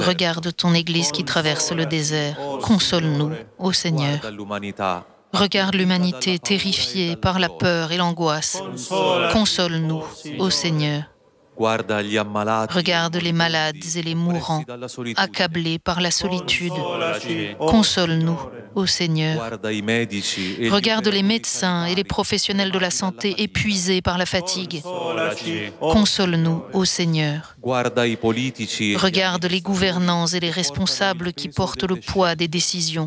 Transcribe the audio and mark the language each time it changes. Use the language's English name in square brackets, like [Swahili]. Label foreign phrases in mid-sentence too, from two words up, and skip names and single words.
[French] Regarde ton Église qui traverse le désert. Console-nous, ô Seigneur. [Italian] Guarda l'umanità. [French] Regarde l'humanité terrifiée par la peur et l'angoisse. Console-nous, ô Seigneur. [Italian] Guarda gli ammalati. [French] Regarde les malades et les mourants, [Italian] oppressi dalla solitudine. [French] accablés par la solitude. Console-nous, ô Seigneur. [Italian] Guarda i medici e gli [French] Regarde les [Italian] operatori [French] médecins et les [Italian] sanitari [French] professionnels de la [Italian] afflitti dalla [French] santé [Italian] fatica. [French] épuisés par la fatigue. Console-nous, ô Seigneur. [Italian] Guarda i politici e gli [French] Regarde les gouvernants et les responsables qui portent le poids des décisions.